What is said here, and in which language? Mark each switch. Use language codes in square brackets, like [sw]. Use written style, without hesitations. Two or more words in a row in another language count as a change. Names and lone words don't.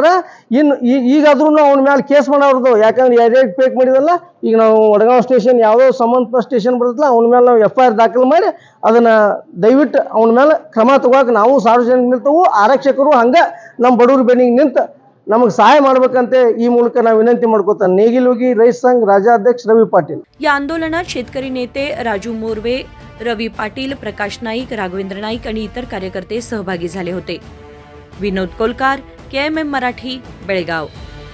[kn] ಇನ್ನು ಈಗಾದ್ರೂ ಅವನ ಮೇಲೆ ಕೇಸ್ ಮಾಡೋರ್ದು, ಯಾಕಂದ್ರೆ ಯಾರ್ಯಾರು ಫೇಕ್ ಮಾಡಿದಲ್ಲ, ಈಗ ನಾವು ವಡಗಾಂವ್ ಸ್ಟೇಷನ್ ಯಾವುದೋ ಸಂಬಂಧಪಟ್ಟ ಸ್ಟೇಷನ್ ಬರ್ತಲ್ಲ, ಅವನ ಮೇಲೆ ನಾವು FIR ದಾಖಲು ಮಾಡಿ ಅದನ್ನು ದಯವಿಟ್ಟು ಅವನ ಮೇಲೆ ಕ್ರಮ ತಗೋಕೆ ನಾವು ಸಾರ್ವಜನಿಕ ನಿಲ್ತವು, ಆರಕ್ಷಕರು ಹಂಗೆ ನಮ್ಮ ಬಡವ್ರ ಬೆನ್ನಿಗೆ ನಿಂತು ನಮಗೆ ಸಹಾಯ ಮಾಡ್ಬೇಕಂತೆ ಈ ಮೂಲಕ ನಾವು ವಿನಂತಿ ಮಾಡ್ಕೋತಾನೆ। ನೇಗಿಲೋಗಿ ರೈತ ಸಂಘ ರಾಜ್ಯಾಧ್ಯಕ್ಷ रवी पाटील। [mr] या आंदोलनात शेतकरी नेते राजू मोरवे, रवी पाटील, प्रकाश नाईक, राघवेंद्र नाईक आणि इतर कार्यकर्ते सहभागी झाले होते। विनोद कोलकार, KMM मराठी, बेळगाव।